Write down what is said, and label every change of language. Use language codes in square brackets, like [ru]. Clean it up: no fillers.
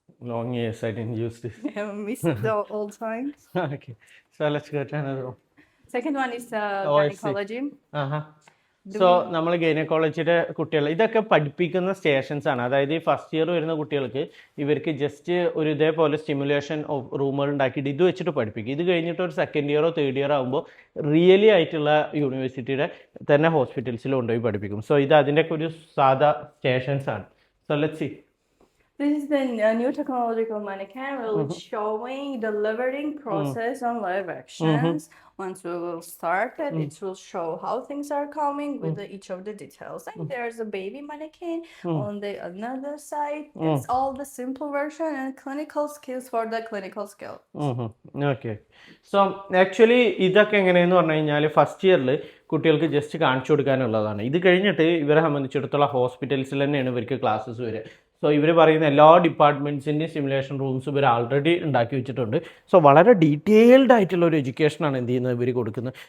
[en] Long years I didn't use this. I missed the old times. Okay. So let's go to another one. Second one is Oh, I see. gynecology. [ml] So നമ്മൾ ഗൈനക്കോളജിയുടെ കുട്ടികൾ ഇതൊക്കെ പഠിപ്പിക്കുന്ന stations ആണ്. അതായത് ഈ first year വരുന്ന കുട്ടികൾക്ക് ഇവർക്ക് ജസ്റ്റ് ഒരു ഇതേപോലെ സ്റ്റിമുലേഷൻ റൂമുകൾ ഉണ്ടാക്കിയിട്ട് ഇത് വെച്ചിട്ട് പഠിപ്പിക്കും. ഇത് കഴിഞ്ഞിട്ട് ഒരു സെക്കൻഡ് ഇയറോ തേർഡ് ഇയറോ ആകുമ്പോൾ റിയലി ആയിട്ടുള്ള യൂണിവേഴ്സിറ്റിയുടെ തന്നെ ഹോസ്പിറ്റൽസിൽ കൊണ്ടുപോയി പഠിപ്പിക്കും. സോ ഇത് അതിൻ്റെയൊക്കെ ഒരു സാധാ സ്റ്റേഷൻസ് ആണ്. [en] So let's see. This is the new technological mannequin which showing the levering process on live actions. Once we will start it, it will show how things are coming with each of the details. And there's a baby mannequin on the another side. It's all the simple version and clinical skills for the clinical skill. Okay. [ml] So actually ഇതൊക്കെ എങ്ങനെയെന്ന് പറഞ്ഞു കഴിഞ്ഞാൽ first ഇയറിൽ കുട്ടികൾക്ക് just കാണിച്ചു കൊടുക്കാനുള്ളതാണ്. ഇത് കഴിഞ്ഞിട്ട് ഇവരെ സംബന്ധിച്ചിടത്തോളം ഹോസ്പിറ്റൽസിൽ തന്നെയാണ് ഇവർക്ക് ക്ലാസ്സസ് വരിക. സോ ഇവർ പറയുന്ന എല്ലാ ഡിപ്പാർട്ട്മെൻറ്റ്സിൻ്റെയും സിമുലേഷൻ റൂംസ് ഇവർ ആൾറെഡി ഉണ്ടാക്കി വെച്ചിട്ടുണ്ട്. സോ വളരെ ഡീറ്റെയിൽഡ് ആയിട്ടുള്ള ഒരു എഡ്യൂക്കേഷനാണ് എന്ത് ചെയ്യുന്നത് ഇവർ കൊടുക്കുന്നത്.